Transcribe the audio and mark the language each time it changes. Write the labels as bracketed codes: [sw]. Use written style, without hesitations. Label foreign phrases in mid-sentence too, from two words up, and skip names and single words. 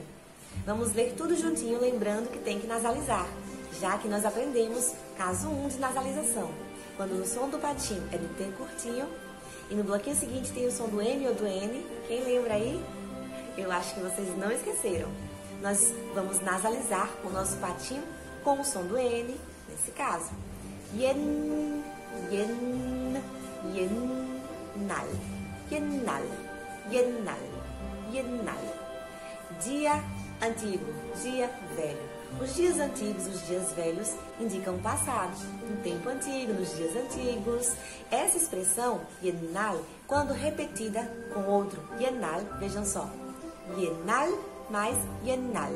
[pt] Vamos ler tudo juntinho, lembrando que tem que nasalizar, já que nós aprendemos caso 1 de nasalização. Quando o som do patinho é do T curtinho, e no bloquinho seguinte tem o som do M ou do N. Quem lembra aí? Eu acho que vocês não esqueceram. Nós vamos nasalizar o nosso patinho com o som do N, nesse caso. [ko] 옛, 옛, 옛. 날, 옛날, 옛날, 옛날. [pt] Dia antigo, dia velho. Os dias antigos, os dias velhos, indicam o passado, no tempo antigo, nos dias antigos. Essa expressão, yenal, quando repetida com outro yenal, vejam só, yenal mais yenal.